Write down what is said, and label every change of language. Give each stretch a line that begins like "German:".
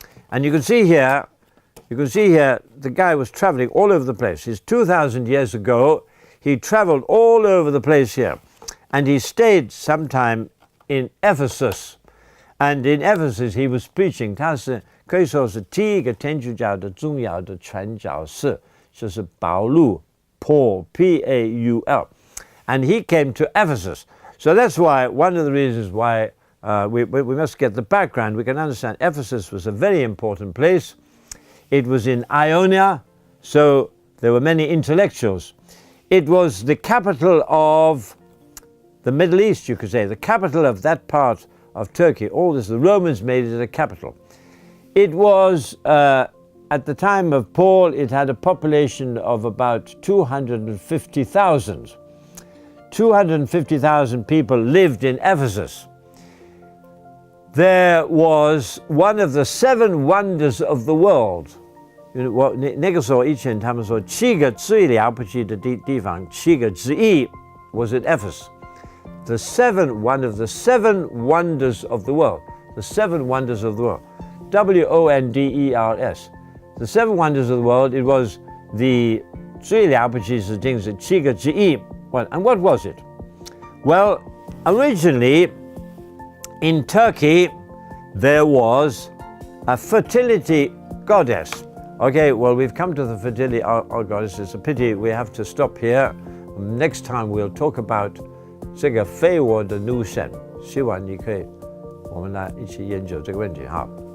English: And you can see here, the guy was traveling all over the place. He's 2,000 years ago. He traveled all over the place here. And he stayed sometime in Ephesus. And in Ephesus, he was preaching.
Chinese: 他是可以说是第一个天主教的重要的传教士，就是保禄 Paul, Paul.
English: And he came to Ephesus. So that's why, one of the reasons why we must get the background. We can understand Ephesus was a very important place. It was in Ionia, so there were many intellectuals. It was the capital of the Middle East, you could say, the capital of that part of Turkey. All this, the Romans made it a capital. It was, at the time of Paul, it had a population of about 250,000. 250,000 people lived in Ephesus. There was one of the 7 wonders of the world.
Chinese: 那个时候以前他们说7个最了不起的地方7个之一
English: was at Ephesus. One of the 7 wonders of the world. The 7 wonders of the world. WONDERS. The 7 wonders of the world, it was the
Chinese: 最了不起的事情是7个之一.
English: Well, and what was it? Well, originally in Turkey there was a fertility goddess. Okay, well, we've come to the fertility goddess. It's a pity we have to stop here. Next time we'll talk about
Chinese: 这个非我的女神。希望你可以我们来一起研究这个问题哈。